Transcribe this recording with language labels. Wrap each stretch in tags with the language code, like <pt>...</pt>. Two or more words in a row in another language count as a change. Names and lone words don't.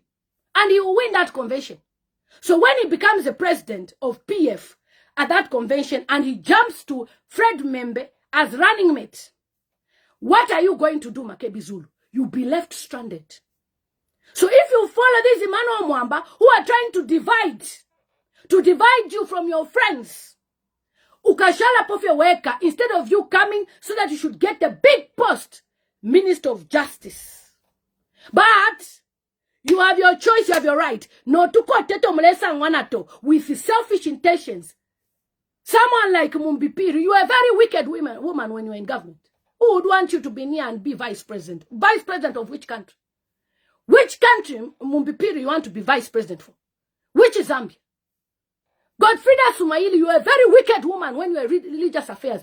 <en>And he will win that convention. So when he becomes the president of PF at that convention and he jumps to Fred Membe as running mate, what are you going to do, Makebi Zulu? You'll be left stranded. So if you follow this Emmanuel Mwamba who are trying to divide you from your friends,</en> <bem>ukashala pofya weka,</bem> <en>instead of you coming so that you should get the big post, Minister of Justice. But you have your choice, you have your right.</en> <bem>No tuko teto mlesa ngwanato</bem> <en>with selfish intentions. Someone like Mundubile, you are a very wicked woman when you are in government. Who would want you to be near and be vice president? Vice president of which country? Which country, Mundubile, you want to be vice president for? Which is Zambia? Godfrida Sumaili, you are a very wicked woman when you are religious affairs.</en>